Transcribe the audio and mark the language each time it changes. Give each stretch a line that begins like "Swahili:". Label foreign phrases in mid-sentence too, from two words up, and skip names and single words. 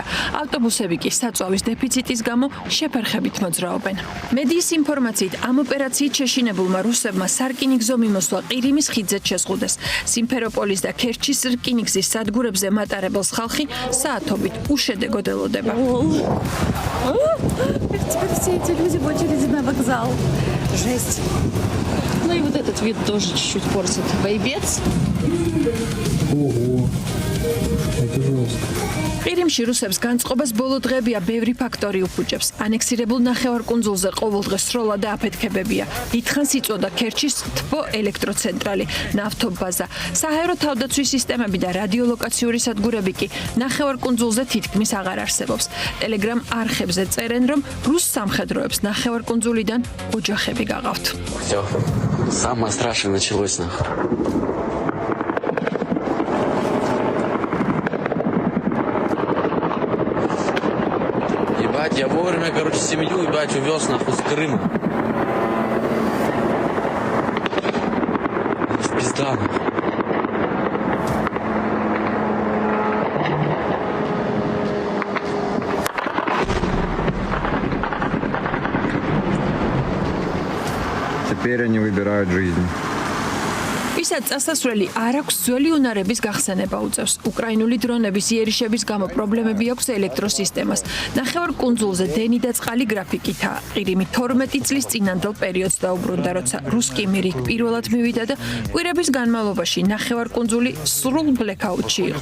Georgian: ავტობუსები კი საწვავის დეფიციტის გამო შეფერხებით მოძრაობენ. მედიის ინფორმაციით, ამ ოპერაციით შეშინებულმა რუსებმა სარკინიგზო მიმოსვლა ყირიმის ხიდზე შესყუდეს. სიმფეროპოლის და ქერჩის რკინიგზის სადგურებზე მატარებელს ხალხი საათობით უშედეგოდ ელოდება.
Russian: Теперь все эти люди в очереди на вокзал. Жесть. Ну и вот этот вид тоже чуть-чуть портит. Вайбец. Ого. Это жестко.
Georgian: ყირიმში რუსებს განწყობას ბოლო დღეებია ბევრი ფაქტორი უფუჭებს. ანექსირებულ ნახევარკუნძულზე ყოველდღე სროლა და აფეთქებებია. დიდხანს იწოდა ქერჩის თბო ელექტროცენტრალი, ნავთობაზა, საჰაერო თავდაცვის სისტემები და რადიოლოკაციური სადგურები კი ნახევარკუნძულზე თითქმის აღარ არსებობს. ტელეგრამ არხებზე წერენ, რომ რუს სამხედროებს ნახევარკუნძულიდან ოჯახები გაღავთ.
Russian: Всё. Самое страшное началось нахуй. Я вовремя, короче, семью, ебать, увез нахуй с Крыма. В пизда, нахуй. Теперь они выбирают жизнь.
Georgian: ვისაც წასასვლელი არ აქვს ძველი უნარების გახსენება უწევს. უკრაინული დრონების იერიშების გამო პრობლემები აქვს ელექტროსისტემას. ნახევარკუნძულზე დენი და წყალი გრაფიკითაა. ყირიმი 12 წლის წინანდელ პერიოდს დაუბრუნდა, როცა
Russian: русский мир
Georgian: პირველად მივიდა და კვირების განმავლობაში ნახევარკუნძული სრულ ბლეკაუტში იყო.